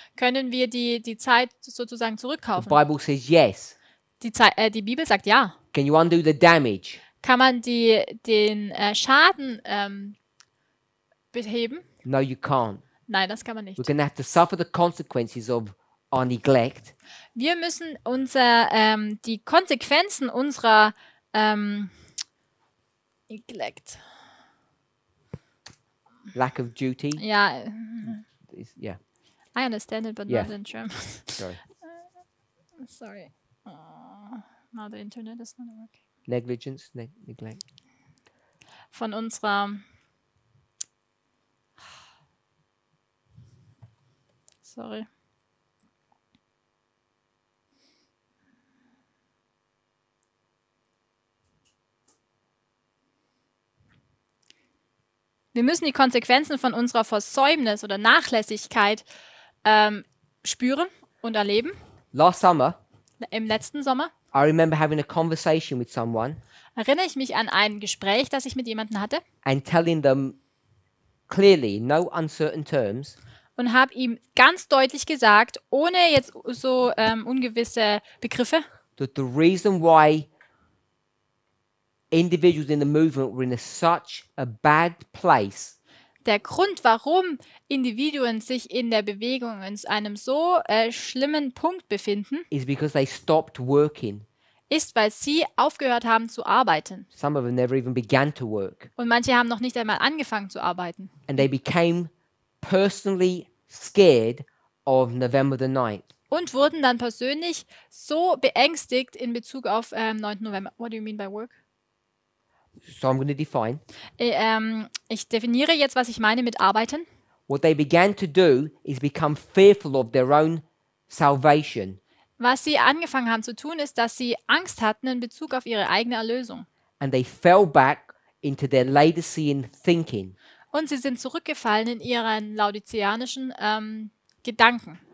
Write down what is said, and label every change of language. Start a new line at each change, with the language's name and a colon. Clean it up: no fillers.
German: können wir die Zeit sozusagen
English: The
German: zurückkaufen?
English: Bible says yes.
German: Die Bibel sagt ja.
English: Can you undo the damage?
German: Kann man den Schaden beheben?
English: No, you can't.
German: Nein, das kann man nicht.
English: We're going to have to suffer the consequences of our neglect.
German: Wir müssen die Konsequenzen unserer Neglect.
English: Lack of duty.
German: Ja,
English: Yeah, I understand it, but Yeah. not in German. sorry. Sorry. Now the internet is not working. Negligence, neglect.
German: Von unserer Sorry. Wir müssen die Konsequenzen von unserer Versäumnis oder Nachlässigkeit spüren und erleben.
English: Last summer,
German: Im letzten Sommer
English: I remember having a conversation with someone
German: erinnere ich mich an ein Gespräch, das ich mit jemandem hatte
English: and telling them clearly, in no uncertain terms,
German: und habe ihm ganz deutlich gesagt, ohne jetzt so ungewisse Begriffe,
English: that the reason why individuals in the movement were in such a bad place
German: der Grund, warum Individuen sich in der Bewegung in einem so schlimmen Punkt befinden,
English: is because they stopped working.
German: ist, weil sie aufgehört haben zu arbeiten.
English: Some of them never even began to work.
German: Und manche haben noch nicht einmal angefangen zu arbeiten.
English: And they became personally scared of November the 9th.
German: Und wurden dann persönlich so beängstigt in Bezug auf 9.
English: November. What do you mean by work? So I'm going to define.
German: Ich definiere jetzt, was ich meine mit arbeiten.
English: What they began to do is become fearful of their own salvation.
German: Was sie angefangen haben zu tun, ist, dass sie Angst hatten in Bezug auf ihre eigene Erlösung.
English: And they fell back into their Laodicean thinking.
German: Und sie sind zurückgefallen in ihren laodiceanischen Gedanken.